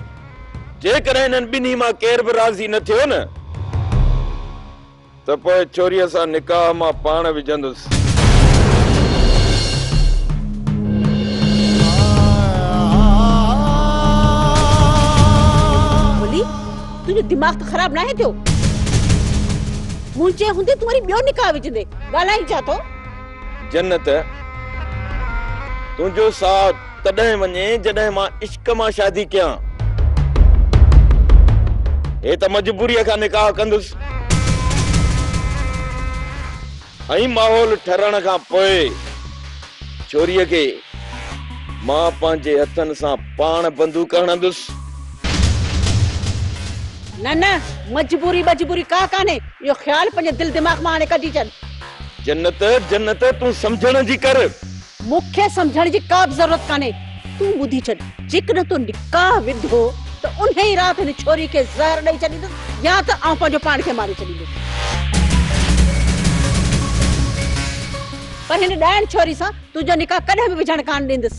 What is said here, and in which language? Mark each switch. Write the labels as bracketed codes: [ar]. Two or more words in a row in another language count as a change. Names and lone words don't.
[sd] जेकॾहिं हिननि ॿिन्ही मां केर बि राज़ी न थियो न, त पोइ छोरीअ सां निकाह मां पाण विझंदुसि। तुझो दिमाग तो खराब ना है थियो? मुंहिंजे हूंदे तुम्हारी ॿियो निकाह विझंदे, ॻाल्हाई छा थो? जन्नत, तुंहिंजो साथ तॾहिं वञे जॾहिं मां इश्क मां शादी कयां। हे त मजबूरीअ खां निकाह कंदुसि। ऐं माहौल ठरण खां पोइ छोरीअ खे मां पंहिंजे हथनि सां पाण बंदूक हणंदुसि। न न, मजबूरी का काने, यो ख्याल पंहिंजे दिल दिमाग मां हाणे कढी छॾ। जन्नत जन्नत तूं समझण जी कर। मूंखे समझण जी का बि ज़रूरत काने। तूं ॿुधी छॾ, जेकॾहिं तूं निकाह विधो त उन ई राति हिन छोरी खे ज़हर ॾेई छॾींदुसि या त आउं पंहिंजो पाण खे मारे छॾींदुसि। पर हिन ॾाइण छोरी सां तुंहिंजो निकाह कॾहिं बि विझण कान ॾींदुसि।